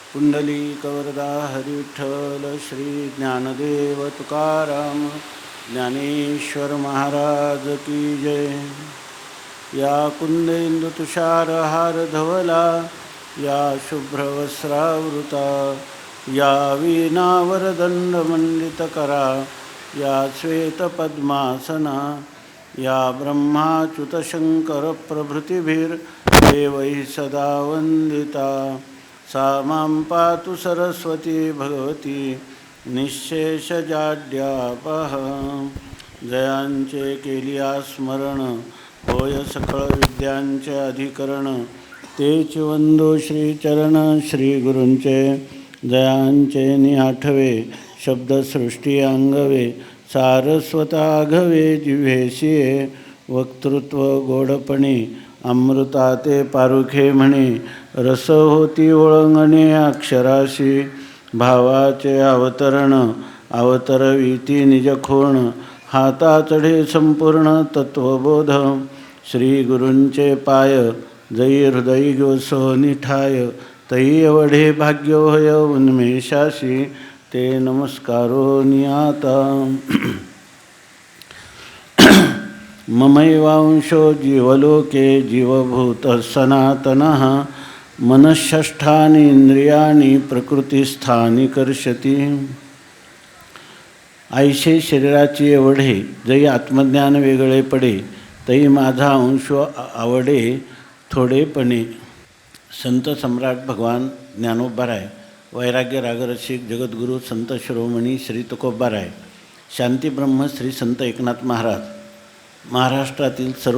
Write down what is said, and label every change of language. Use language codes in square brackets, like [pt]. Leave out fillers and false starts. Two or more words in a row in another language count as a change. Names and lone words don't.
[mr] पुंडलिकवरदा हरिविठ्ठल श्री ज्ञानदेव तुकाराम ज्ञानेश्वर महाराज की जय. [sa] या कुंदेंदु तुषारहार धवला या शुभ्रवस्त्रावृता या वीणावरदंडमंडितकरा या श्वेतपद्मासना या ब्रह्माच्युतशङ्करप्रभृतिभिर्देवैः सदा वन्दिता. सा मां पातु सरस्वती भगवती निःशेषजाड्यापः. [mr] जयांचे केलिया स्मरण होय सकळ विद्यांचे अधिकरण. तेच वंदो श्रीचरण श्रीगुरूंचे जयांचे निआठवे शब्दसृष्टी अंगवे. सारस्वताघवे जिव्हेशिये वक्तृत्व गोडपणे अमृता ते पारुखे म्हणे. रस होती ओळंगणे अक्षराशी भावाचे अवतरण अवतरविती निजखोण. हाता चढे संपूर्ण तत्वबोध श्री गुरूंचे पाय. जई हृदयी गोसो निठाय तै एवढे भाग्य होय उन्मेषाशी. ते नमस्कारो नियाता. [sa] ममैवांशो जीवलोके जीवभूत सनातनः. मनःषष्ठानि इंद्रियाणि प्रकृतिस्थानी कर्षति. [mr] ऐशे शरीराची एवढे जई आत्मज्ञान वेगळे पडे तई माझा अंश आवडे थोडेपणे. संत सम्राट भगवान ज्ञानोबाराय वैराग्य रागरसिक जगद्गुरू संत शिरोमणी श्री तुकोबाराय शांतीब्रह्म श्री संत एकनाथ महाराज महाराष्ट्रातील सर्व